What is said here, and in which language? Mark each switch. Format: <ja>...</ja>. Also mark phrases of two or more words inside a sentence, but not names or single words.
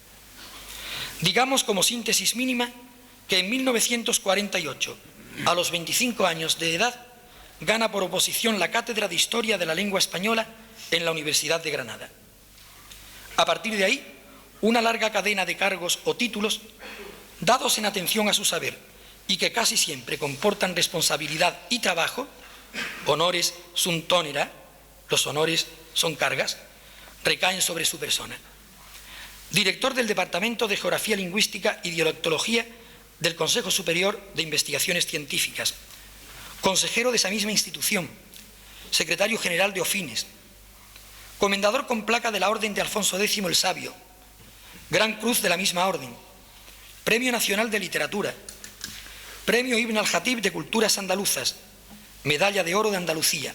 <es>Digamos como síntesis mínima que en 1948, a los 25 años de edad, gana por oposición la cátedra de Historia de la Lengua Española en la Universidad de Granada. A partir de ahí, una larga cadena de cargos o títulos dados en atención a su saber y que casi siempre comportan responsabilidad y trabajo,</es> <la>honores sunt onera,</la> <es>los honores son cargas, recaen sobre su persona. Director del Departamento de Geografía Lingüística y Dialectología del Consejo Superior de Investigaciones Científicas, consejero de esa misma institución, secretario general de OFINES, comendador con placa de la Orden de Alfonso X el Sabio, Gran Cruz de la misma orden, Premio Nacional de Literatura, Premio Ibn al-Jatib de Culturas Andaluzas, Medalla de Oro de Andalucía.</es>